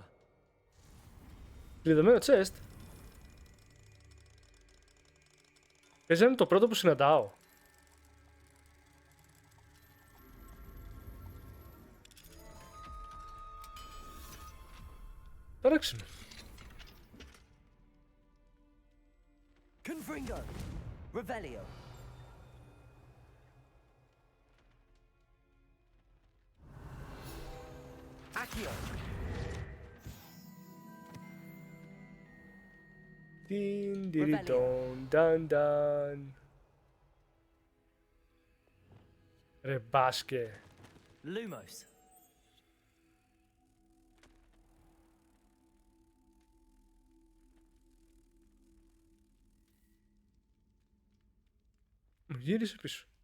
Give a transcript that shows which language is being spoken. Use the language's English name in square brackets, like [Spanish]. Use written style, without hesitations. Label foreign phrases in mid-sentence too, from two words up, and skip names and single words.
[Greek] Κλειδωμένο chest. Πες είναι το πρώτο που συναντάω. Παράξενο. Confringo. Revelio. Accio. Din diridon dan dan. Ρε μπάσκε. Lumos. Μου γύρισε πίσω.